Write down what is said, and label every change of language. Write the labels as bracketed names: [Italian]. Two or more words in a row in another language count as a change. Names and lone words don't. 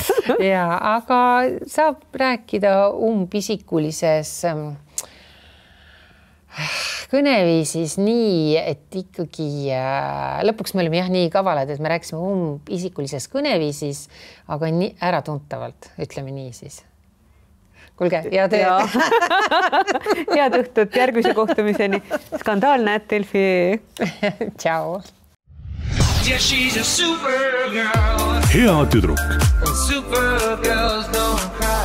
[Estonian] Ja, aga saab rääkida pisikulises kõneviisis nii, et ikkagi lõpuks me olime nii kavalad, et me rääkisime isikulises kõneviisis, aga nii äratuntavalt, ütleme nii siis. Kuulge, head õhtut, järgmise kohtumiseni. Skandaalne@delfi. Ciao. [English] Yeah, she's a super girl. [Estonian] Hea tüdruk. [English] Super girls don't cry.